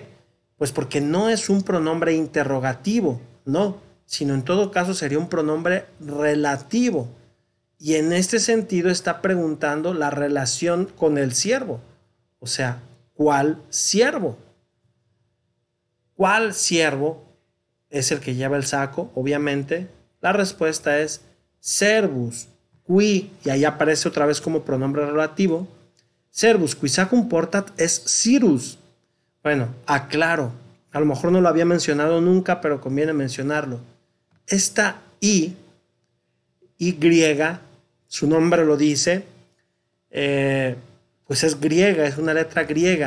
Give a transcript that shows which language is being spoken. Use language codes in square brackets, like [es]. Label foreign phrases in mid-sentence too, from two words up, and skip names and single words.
[es] Pues porque no es un pronombre interrogativo, no, sino en todo caso sería un pronombre relativo. Y en este sentido está preguntando la relación con el siervo. O sea, ¿cuál siervo? ¿Cuál siervo es el que lleva el saco? Obviamente, la respuesta es [la] servus qui, [es] y ahí aparece otra vez como pronombre relativo. [la] Servus qui sacum portat es Cyrus. [es] Bueno, aclaro, a lo mejor no lo había mencionado nunca, pero conviene mencionarlo. Esta i Y griega, su nombre lo dice, pues es griega, es una letra griega.